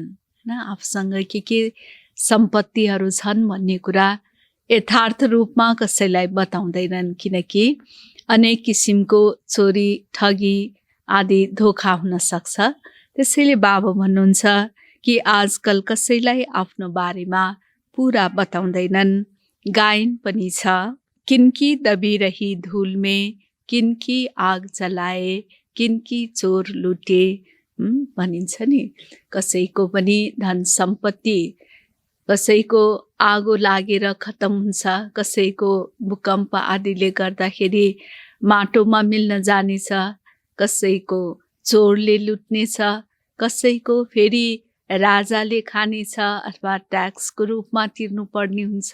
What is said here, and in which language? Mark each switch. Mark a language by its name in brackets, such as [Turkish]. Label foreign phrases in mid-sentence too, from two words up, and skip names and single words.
[Nepali] आफूसँग के सम्पत्तिहरू छन् भन्ने कुरा यथार्थ रूपमा कसैलाई बताउँदैनन्, किनकि अनेक किसिमको चोरी ठगी आदि धोखा हुन सक्छ। त्यसैले बाबा भन्नुहुन्छ कि आजकल कसैलाई आफ्नो बारेमा पुरा बताउँदैनन्। गायन पनि छ, [Hindi] किनकी दबी रही धूल में, किनकी आग जलाए, किनकी चोर लुटे [Nepali] भनिन्छ नि। कसैको पनि धन सम्पत्ति कसैको आगो लागेर खतम हुन्छ, कसैको भूकम्प आदिले गर्दाखेरि माटोमा मिल्न जानेछ, कसैको चोरले लुट्नेछ, कसैको फेरि राजाले खानेछ अथवा ट्याक्सको रूपमा तिर्नुपर्ने हुन्छ।